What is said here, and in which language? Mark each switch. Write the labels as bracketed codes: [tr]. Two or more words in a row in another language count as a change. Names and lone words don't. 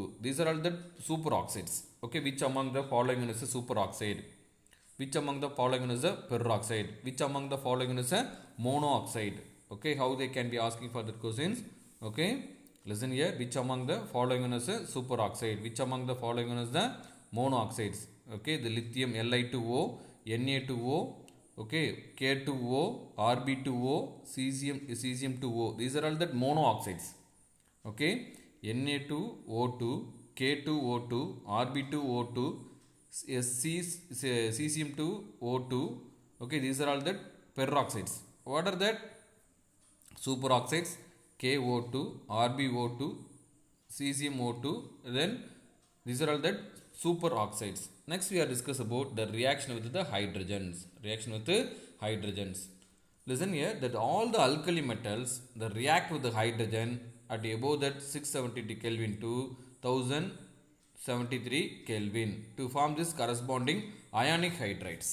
[en] These are all the superoxides. Okay, which among the following is a superoxide? Which among the following is a peroxide? Which among the following is a monoxide? Okay, how they can be asking for the questions? Okay, listen here. Which among the following is a superoxide? Which among the following is the monoxides? Okay, the lithium Li2O, Na2O, okay, K2O, Rb2O, cesium2O. These are all the monoxides. Okay, Na2O2, K2O2, Rb2O2, cesium2O2. Okay, these are all the peroxides. What are that? Superoxides, KO2, RbO2, cesium-O2. Then these are all that superoxides. Next we are discuss about the reaction with the hydrogens. Reaction with the hydrogens. Listen here that all the alkali metals they react with the hydrogen at above that 670 Kelvin to 1073 Kelvin to form this corresponding ionic hydrides.